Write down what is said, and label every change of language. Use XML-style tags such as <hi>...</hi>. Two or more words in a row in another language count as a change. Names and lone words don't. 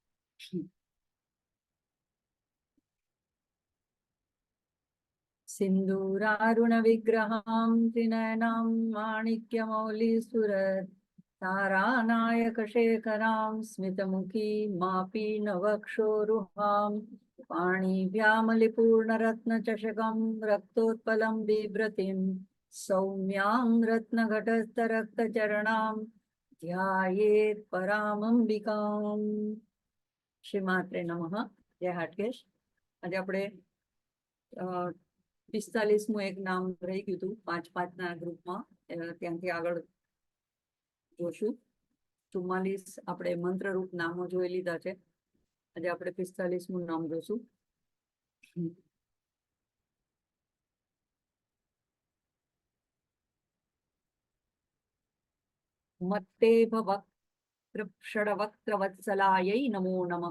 <sa>सिंदूरारुण विग्रहां त्रिनयनां माणिक्यमौलिसुरत् तारानायक शेखरां स्मितमुखी मापीनवक्षोरुहां पाणिभ्यामलिपूर्णरत्नचषकं रक्तोत्पलं बिभ्रतीं सौम्यां रत्नघटस्थरक्तचरणां ध्यायेत् परामंबिकाम्। श्रीमात्रे नमः। जय हाटकेश।</sa> <gu>आज આપણે 45મું એક નામ રહી ગયું હતું 5-5ના ગ્રુપમાં, ત્યાંથી આગળ જોશું. 44 આપણે મંત્રરૂપ નામો જોઈ લીધા છે. આજે આપણે 45મું નામ જોશું.</gu> <sa>मत्तेभ षडवक्त्रवत्सलाय नमो नमः.</sa>